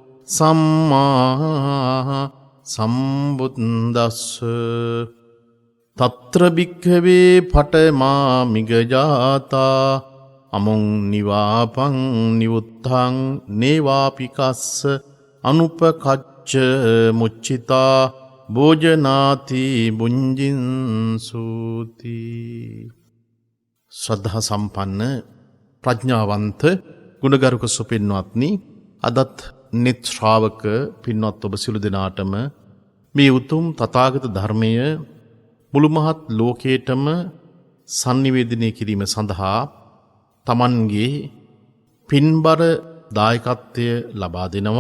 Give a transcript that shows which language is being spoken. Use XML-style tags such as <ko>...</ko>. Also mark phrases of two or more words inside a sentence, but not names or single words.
<pi>සම්මා සම්බුද්දස්ස තත්‍ර භික්ඛවේ පඨමා මිගජාතා අමුං නිවාපං නිවුත්තං නේවාපිකස්ස අනුපකච්ච මුච්චිතා භෝජනාති බුඤ්ජින්සූති.</pi> <si>ශ්‍රද්ධා සම්පන්න ප්‍රඥාවන්ත ගුණගරුක සුපින්වත්නි, අදත් නිත් ශ්‍රාවක පින්වත් ඔබ සියලු දෙනාටම මේ උතුම් තථාගත ධර්මය මුළු මහත් ලෝකයටම sannivedanaya කිරීම සඳහා තමන්ගේ පින්බර දායකත්වය ලබා දෙනවා.</si>